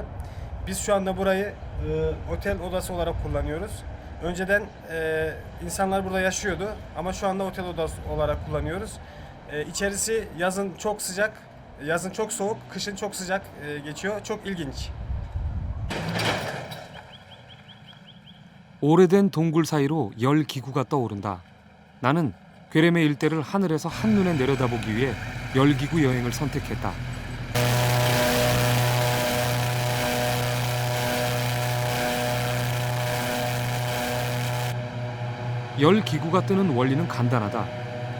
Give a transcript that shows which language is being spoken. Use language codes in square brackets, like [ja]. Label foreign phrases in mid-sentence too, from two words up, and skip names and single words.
[tr] Biz şu anda burayı otel odası olarak kullanıyoruz. Önceden insanlar burada yaşıyordu ama şu anda otel odası olarak kullanıyoruz. İçerisi yazın çok sıcak, yazın çok soğuk, kışın çok sıcak geçiyor. Çok ilginç. [ko] 오래된 동굴 사이로 열 기구가 떠오른다. 나는 괴레메 일대를 하늘에서 한눈에 내려다보기 위해 열 기구 여행을 선택했다. 열 기구가 뜨는 원리는 간단하다.